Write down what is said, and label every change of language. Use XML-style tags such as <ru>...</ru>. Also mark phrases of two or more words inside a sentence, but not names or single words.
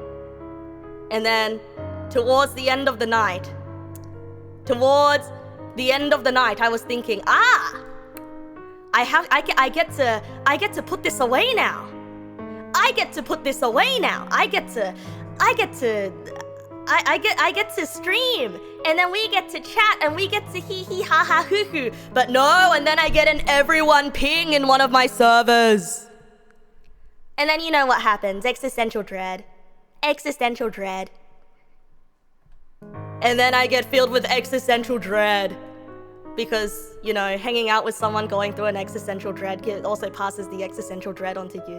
<en>And then, towards the end of the night, I was thinking, I get to put this away now. I get to I get to stream, and then we get to chat, and we get to hee hee ha ha hoo hoo. But no, and then I get an everyone ping in one of my servers. And then you know what happens, existential dread. Existential dread. And then I get filled with existential dread. Because, you know, hanging out with someone going through an existential dread also passes the existential dread onto you.</en>